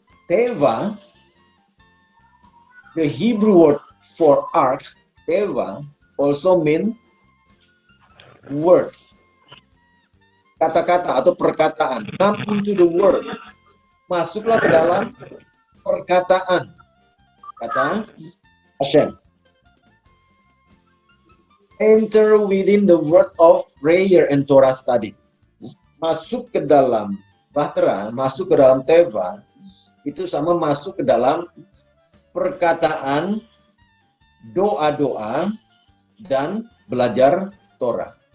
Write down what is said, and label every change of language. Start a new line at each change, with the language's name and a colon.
English: Teva, the Hebrew word for ark, Teva, also mean word.
Indonesian: Kata-kata atau perkataan.
English: Come into the word.
Indonesian: Masuklah ke dalam perkataan. Kata Hashem.
English: Enter within the word of prayer and Torah study.
Indonesian: Masuk ke dalam bahtera, masuk ke dalam teva, itu sama masuk ke dalam perkataan, doa-doa, dan belajar Torah.